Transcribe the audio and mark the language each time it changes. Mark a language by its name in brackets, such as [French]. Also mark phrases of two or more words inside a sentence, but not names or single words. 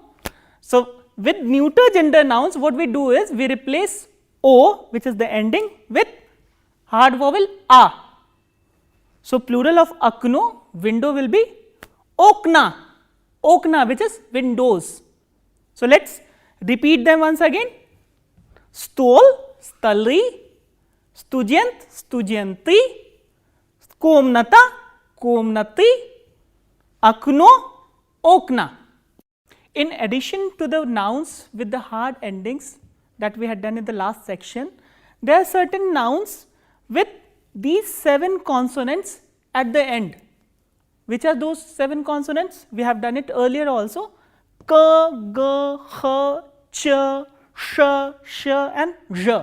[English] So, with neuter gender nouns, what we do is we replace O, which is the ending, with hard vowel A. So, plural of akno, window will be [Russian] окна, окна, [English] which is windows. So, let us repeat them once again. [Russian] стол, столы, студент, студенты, комната, комнаты, окно, okna. [English] In addition to the nouns with the hard endings that we had done in the last section, there are certain nouns with these 7 consonants at the end. Which are those 7 consonants? We have done it earlier also. K, G, H, Ch, Sh, Sh and J.